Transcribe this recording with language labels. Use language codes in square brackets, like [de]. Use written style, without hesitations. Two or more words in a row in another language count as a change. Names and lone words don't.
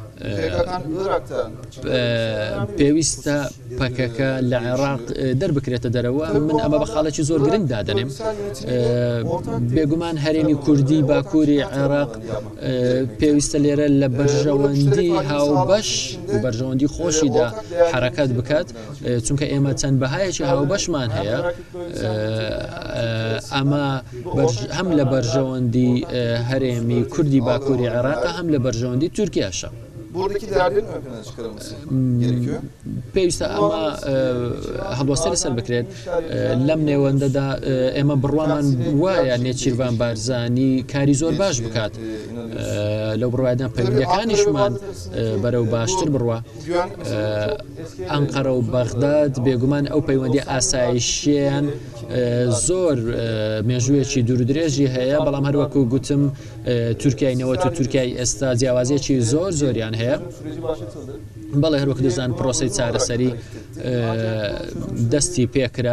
[ckb] پێویستە پەکەکە لە عێراق دەربکرێتە دەرەوە من ئەمە بە خاڵێکی زۆر گرنگ دادەنێم بێگومان هەرێمی کوردی باکووری عێراق پێویستە لێرە لە بەرژەوەندی هاوبەش و بەرژەوەندی خۆشیدا حرەکەت بکات چونکە ئێمە چەند بەهایەکی هاوبەشمان هەیە ئەمە هەم لە بەرژەوەندی هەرێمی کوردی باکووری عێراق هەم لە بەرژەوەندی تورکیاشە [tr] buradaki değerlerin ön plana çıkarılması gerekiyor. [ckb] پێویستە ئەمە هەڵوەستە لەسەر بکرێت لەم نێوەندەدا ئێمە بڕوامان وایە نێچیروان بارزانی کاری زۆر باش بکات لەو بڕوایدان پەیوەندیەکانیشمان بەرەو باشتر بڕوا ئەنقەرە و بەغداد بێگومان ئەو پەیوەندی ئاسایشیان زۆر مێژوویەکی دوورودرێژی هەیە بەڵام هەروەکو گوتم تورکیای نەوەت و تورکیای ئێستا جیاوازیەکی زۆر زۆریان هەیە بەڵێ هەروەکو دەزان پرۆسەی چارەسەری دەستی پێکرا